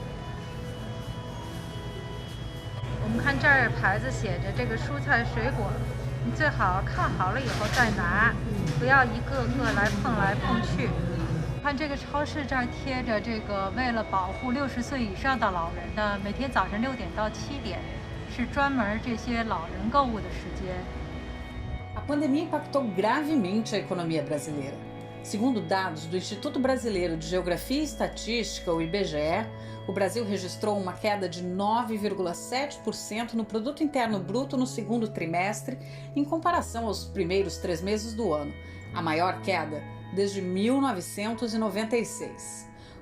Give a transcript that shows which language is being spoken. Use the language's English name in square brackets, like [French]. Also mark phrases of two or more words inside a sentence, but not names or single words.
[Chinese] 我们看这儿牌子写着这个蔬菜水果，你最好看好了以后再拿，不要一个个来碰去。看这个超市这儿贴着这个，为了保护60岁以上的老人的，每天早上6点到7点是专门这些老人购物的时间。 [Portuguese] A pandemia impactou gravemente a economia brasileira. Segundo dados do Instituto Brasileiro de Geografia e Estatística, o IBGE, o Brasil registrou uma queda de 9,7% no Produto Interno Bruto no segundo trimestre, em comparação aos primeiros 3 meses do ano, a maior queda desde 1996.